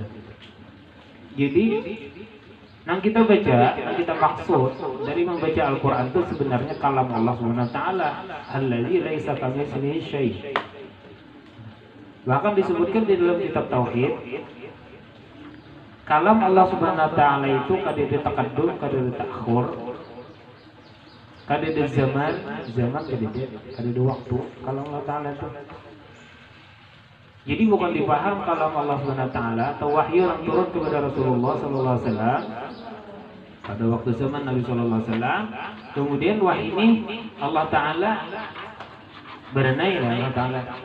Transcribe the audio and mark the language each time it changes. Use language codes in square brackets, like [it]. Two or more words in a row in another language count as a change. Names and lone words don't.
[id] Jadi yang kita baca, yang kita maksud dari membaca Al-Qur'an itu sebenarnya kalam Allah [ar] سبحانه وتعالى, الذي ليس كمثله شيء'. [id] Bahkan disebutkan di dalam kitab tauhid, kalam Allah [ar] سبحانه وتعالى [id] itu kada ada taqaddum, kada ada ta'khur, kada ada zaman kada ada waktu. Kalam Allah taala itu. Jadi bukan dipaham kalam Allah [ar] سبحانه وتعالى [id] atau wahyu yang turun kepada Rasulullah [ar] صلى الله عليه وسلم [id] pada waktu zaman Nabi [ar] صلى الله عليه وسلم. [id] Kemudian wahyu ini Allah taala berenai Allah taala.